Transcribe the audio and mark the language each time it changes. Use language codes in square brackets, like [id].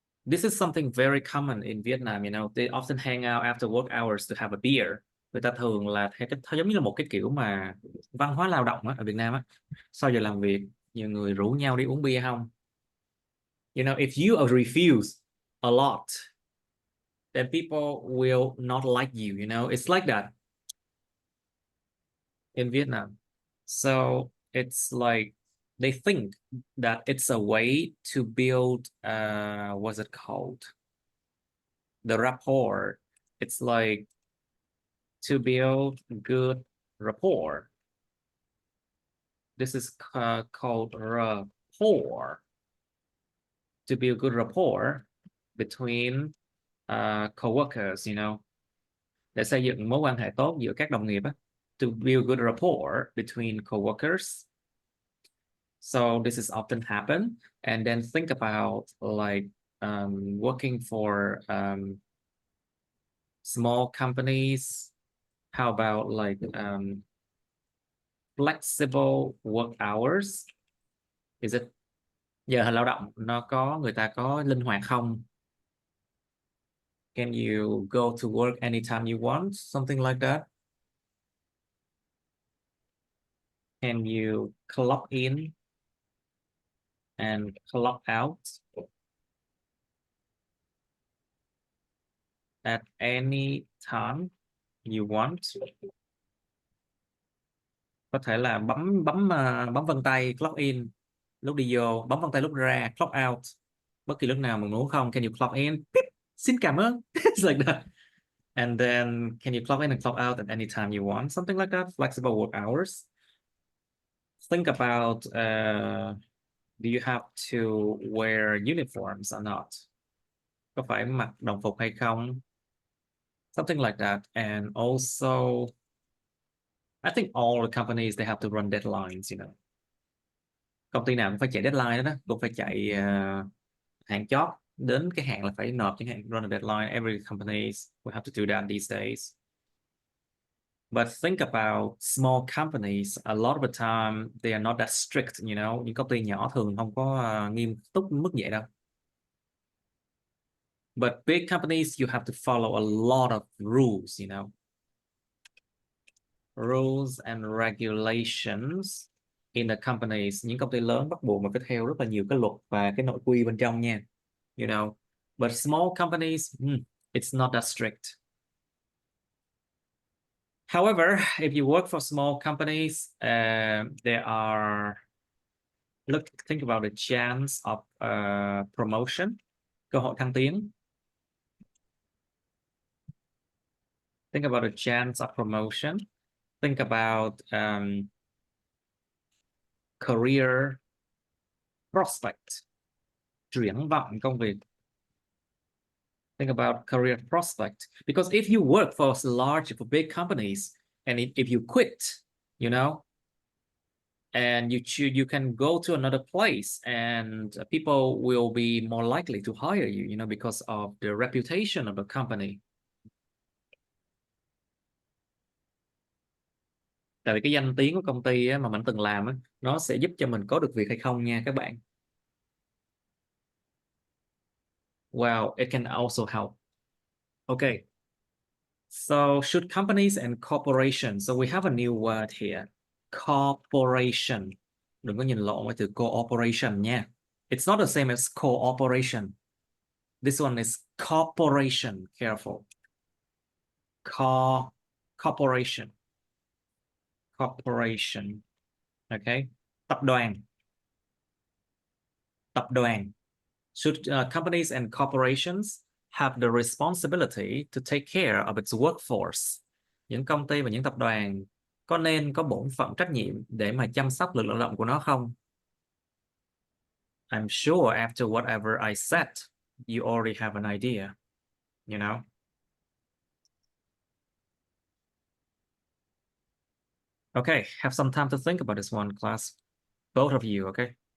[en] This is something very common in Vietnam, you know. They often hang out after work hours to have a beer. [vi] Người ta thường là theo cái giống như là một cái kiểu mà văn hóa lao động á, ở Việt Nam á. Sau giờ làm việc, nhiều người rủ nhau đi uống bia không? [en] You know, if you refuse a lot, then people will not like you, you know. It's like that in Vietnam. So it's like they think that it's a way to build what's it called? The rapport. It's like to build good rapport. This is called rapport. To build good rapport between co-workers, you know. Để xây dựng mối quan hệ tốt giữa các đồng nghiệp á. To build good rapport between co-workers. So this is often happen. And then think about like working for small companies. How about like flexible work hours? Is it [vi] giờ lao động nó có người ta có linh hoạt không? [en] Can you go to work anytime you want? Something like that. Can you clock in and clock out at any time you want? [vi] Có thể là bấm vân tay clock in lúc đi vô, bấm vân tay lúc ra clock out, bất kỳ lúc nào mình muốn không. [en] Can you clock in? Beep. [vi] Xin cảm ơn. [en] It's like that. And then can you clock in and clock out at any time you want? Something like that. Flexible work hours. Think about do you have to wear uniforms or not? Có phải mặc đồng phục hay không? Something like that. And also I think all the companies they have to run deadlines, you know. [vi] Công ty nào cũng phải chạy deadline đó, cũng phải chạy hạn chót, đến cái hạn là phải nộp chẳng hạn, [en] run a deadline. Every companies will have to do that these days. But think about small companies, a lot of the time they are not that strict, you know. [vi] Những công ty nhỏ thường không có nghiêm túc mức vậy đâu. [en] But big companies, you have to follow a lot of rules, you know. Rules and regulations in the companies. [vi] Những công ty lớn bắt buộc mình phải theo rất là nhiều cái luật và cái nội quy bên trong nha. [en] You know, but small companies, it's not that strict. However, if you work for small companies, there are, think about the chance of promotion, [vi] cơ hội thăng tiến. [en] Think about the chance of promotion. Think about career prospect, [vi] triển vọng công việc. [en] Think about career prospect, because if you work for for big companies, and if you quit, you know, and you can go to another place, and people will be more likely to hire you, you know, because of the reputation of the company. [vi] Tại vì cái danh tiếng của công ty á, mà mình từng làm á, nó sẽ giúp cho mình có được việc hay không nha các bạn. [en] Wow, it can also help. Okay. So should companies and corporations, so we have a new word here. Corporation. [vi] Đừng có nhìn lộn với từ cooperation nha. [en] It's not the same as cooperation. This one is corporation. Careful. Corporation. Corporation. Okay. [vi] Tập đoàn. Tập đoàn. [en] Should companies and corporations have the responsibility to take care of its workforce? [vi] Những công ty và những tập đoàn có nên có bổn phận trách nhiệm để mà chăm sóc lực lượng lao động của nó không? [en] I'm sure after whatever I said, you already have an idea, you know? Okay, have some time to think about this one, class. Both of you, okay?